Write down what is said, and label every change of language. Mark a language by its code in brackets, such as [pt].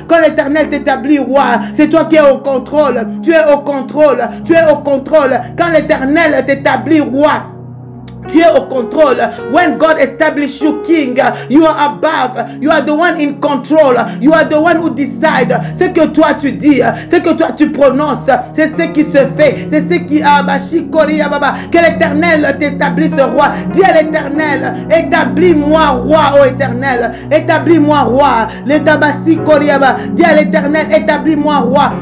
[fr] Quand l'Éternel t'établit roi, c'est toi qui es au contrôle, tu es au contrôle, tu es au contrôle. Quand l'Éternel t'établit roi, tu es au contrôle. [en] When God establishes you king, you are above. You are the one in control. You are the one who decide. [fr] Ce que toi tu dis, ce que toi tu prononces, c'est ce qui se fait. C'est ce qui que l'Éternel t'établisse roi. Dis à l'Éternel, établis-moi roi, ô Éternel. Établis-moi roi. Dis à l'Éternel, établis-moi roi.